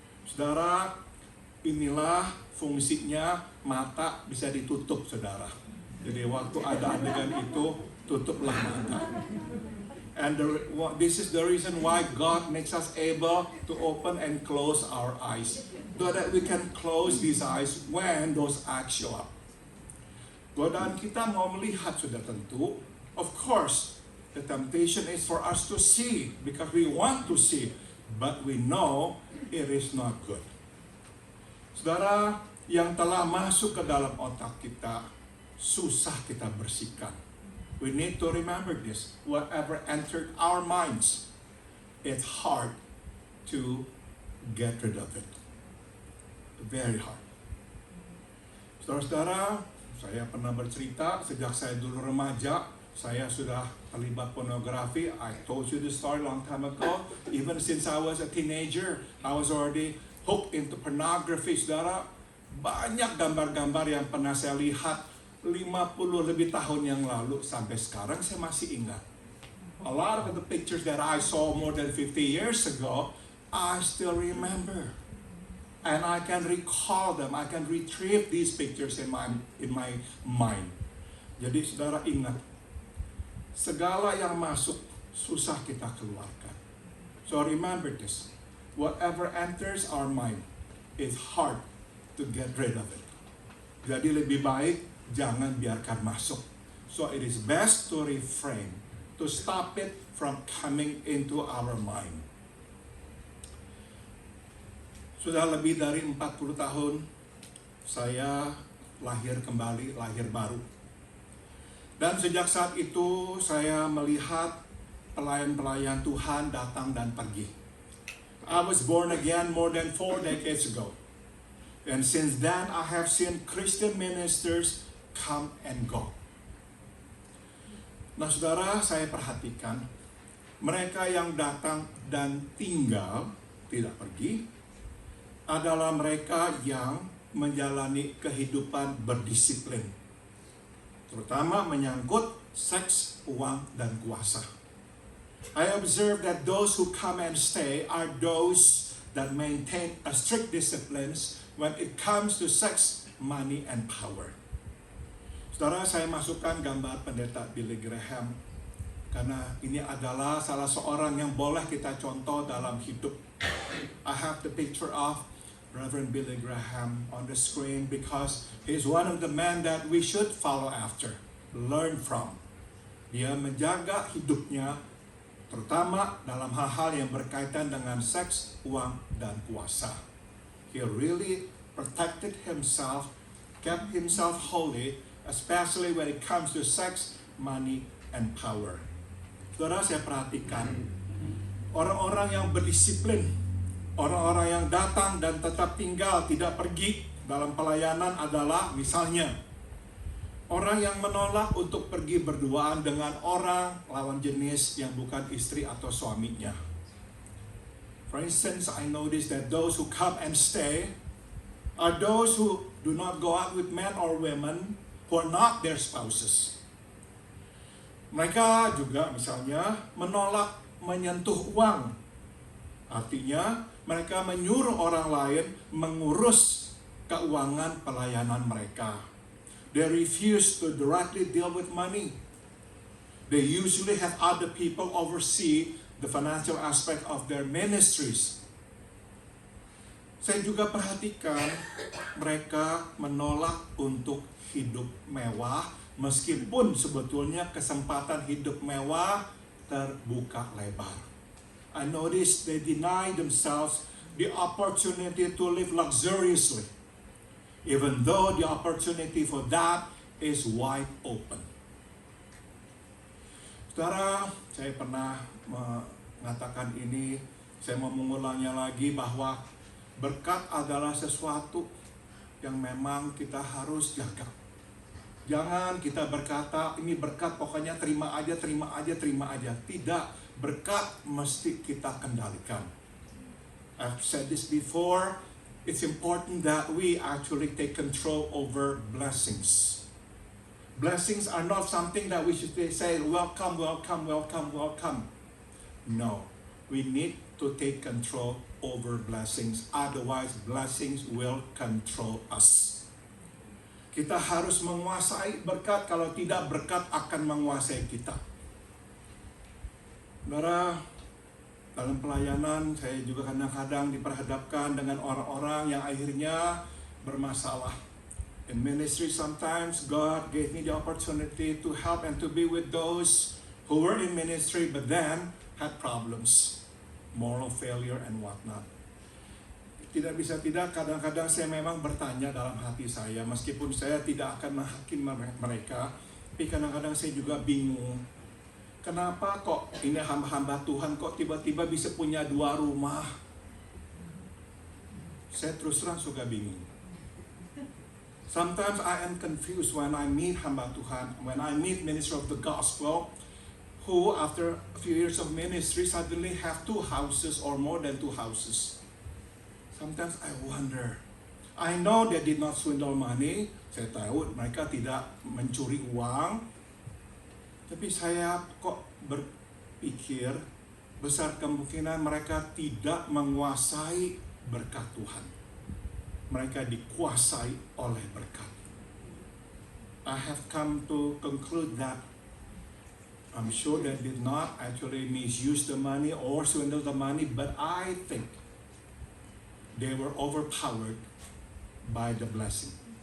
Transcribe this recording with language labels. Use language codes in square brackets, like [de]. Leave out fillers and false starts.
[id] Saudara, inilah fungsinya mata bisa ditutup, saudara. Jadi waktu ada adegan itu, tutuplah mata. [en] And this is the reason why God makes us able to open and close our eyes, so that we can close these eyes when those acts show up. [id] Godaan kita mau melihat sudah tentu. [en] Of course, the temptation is for us to see because we want to see, but we know it is not good. [id] Saudara, yang telah masuk ke dalam otak kita, susah kita bersihkan. [en] We need to remember this. Whatever entered our minds, it's hard to get rid of it. Very hard. [id] Saudara-saudara, saya pernah bercerita sejak saya dulu remaja, saya sudah terlibat pornografi. [en] I told you this story long time ago. Even since I was a teenager, I was already hooked into pornography, saudara. [id] Banyak gambar-gambar yang pernah saya lihat 50 lebih tahun yang lalu sampai sekarang saya masih ingat. [en] A lot of the pictures that I saw more than 50 years ago, I still remember. And I can recall them. I can retrieve these pictures in my mind. [id] Jadi saudara ingat, segala yang masuk susah kita keluarkan. [en] So remember this. Whatever enters our mind, it's hard to get rid of it. [id] Jadi lebih baik jangan biarkan masuk. [en] So it is best to refrain, to stop it from coming into our mind. [id] Sudah lebih dari 40 tahun saya lahir kembali, lahir baru. Dan sejak saat itu saya melihat pelayan-pelayan Tuhan datang dan pergi. [en] I was born again more than 4 decades ago. And since then I have seen Christian ministers come and go. [id] Nah saudara, saya perhatikan mereka yang datang dan tinggal, tidak pergi, adalah mereka yang menjalani kehidupan berdisiplin, terutama menyangkut seks, uang, dan kuasa. [en] I observe that those who come and stay are those that maintain a strict disciplines when it comes to sex, money, and power. [id] Saudara, saya masukkan gambar pendeta Billy Graham karena ini adalah salah seorang yang boleh kita contoh dalam hidup. [en] I have the picture of Reverend Billy Graham on the screen because he's one of the men that we should follow after, learn from. [id] Dia menjaga hidupnya, terutama dalam hal-hal yang berkaitan dengan seks, uang, dan kuasa. [en] He really protected himself, kept himself holy, especially when it comes to sex, money, and power. [id] Saudara, saya perhatikan orang-orang yang berdisiplin, orang-orang yang datang dan tetap tinggal, tidak pergi dalam pelayanan adalah misalnya orang yang menolak untuk pergi berduaan dengan orang lawan jenis yang bukan istri atau suaminya. [en] For instance, I noticed that those who come and stay are those who do not go out with men or women who are not their spouses. [id] Mereka juga misalnya menolak menyentuh uang. Artinya mereka menyuruh orang lain mengurus keuangan pelayanan mereka. [en] They refuse to directly deal with money. They usually have other people oversee the financial aspect of their ministries. [id] Saya juga perhatikan mereka menolak untuk hidup mewah, meskipun sebetulnya kesempatan hidup mewah terbuka lebar. [en] I noticed they deny themselves the opportunity to live luxuriously, even though the opportunity for that is wide open. [id] Saudara, saya pernah mengatakan ini, saya mau mengulangnya lagi bahwa berkat adalah sesuatu yang memang kita harus jaga. Jangan kita berkata, ini berkat pokoknya terima aja, terima aja, terima aja. Tidak, berkat mesti kita kendalikan. [en] I've said this before, it's important that we actually take control over blessings. Blessings are not something that we should say, welcome, welcome, welcome, welcome. No, we need to take control over blessings. Otherwise, blessings will control us. [id] Kita harus menguasai berkat, kalau tidak berkat akan menguasai kita. Saudara, dalam pelayanan saya juga kadang-kadang diperhadapkan dengan orang-orang yang akhirnya bermasalah. [en] In ministry sometimes God gave me the opportunity to help and to be with those who were in ministry but then had problems, moral failure and whatnot. [id] Tidak bisa tidak, kadang-kadang saya memang bertanya dalam hati saya, meskipun saya tidak akan menghakimi mereka, tapi kadang-kadang saya juga bingung. Kenapa kok ini hamba-hamba Tuhan kok tiba-tiba bisa punya 2 rumah? Saya terus terang suka bingung. [en] Sometimes I am confused when I meet [id] hamba Tuhan, [en] when I meet minister of the gospel, who after a few years of ministry suddenly have 2 houses or more than 2 houses. Sometimes I wonder. I know they did not swindle money. [id] Saya tahu mereka tidak mencuri uang. Tapi saya kok berpikir besar kemungkinan mereka tidak menguasai berkat Tuhan. Mereka dikuasai oleh berkat. [en] I have come to conclude that I'm sure they did not actually misuse the money or swindle the money, but I think they were overpowered by the blessing.